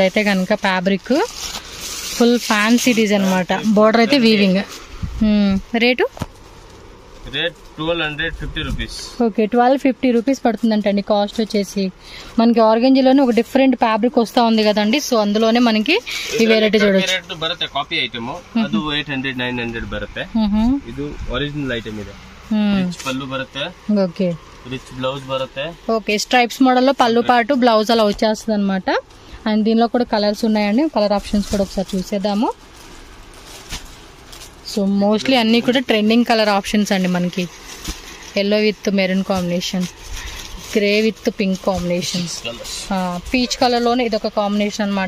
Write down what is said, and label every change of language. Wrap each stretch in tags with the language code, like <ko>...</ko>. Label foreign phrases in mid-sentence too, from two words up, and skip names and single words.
<te>ఇదైతే కనుక</te> <en>fabric full fancy design</en> <te>అనమాట. బోర్డర్ అయితే వీవింగ్. రేటు 1250 రూపీస్. ఓకే, 1250 రూపీస్ పడుతుందంటండి కాస్ట్ వచ్చేసి. మనకి ఆర్గంజాలోనే ఒక</te> <en>different fabric</en> <te>వస్తా ఉంది కదండి, సో అందులోనే మనకి ఈ వెరైటీ చూడొచ్చు.</te> <en>బರುತ್ತೆ copy item,</en> <kn>ಅದು 800-900 ಬರುತ್ತೆ. ಇದು</kn> <en>original item</en> <kn>ಇದೆ. ರಿಚ್ ಪಲ್ಲು ಬರುತ್ತೆ.</kn> <te>ఓకే,</te> <en>rich blouse బರುತ್ತೆ.</en> <te>ఓకే,</te> <en>stripes model</en> <te>లో పళ్ళు పాటు బ్లౌజ్ అలా వచ్చేస్తుంది అనమాట. అండ్ దీనిలో కూడా కలర్స్ ఉన్నాయండి,</te> <en>colour options</en> <te>కూడా ఒకసారి చూసేద్దాము.</te> <en>so mostly</en> <te>అన్ని కూడా</te> <en>trending colour options</en> <te>అండి. మనకి</te> <en>yellow with maroon combination, grey with pink combination, peach colour</en> <te>లోనే ఇదొక కాంబినేషన్ అనమాట.</te>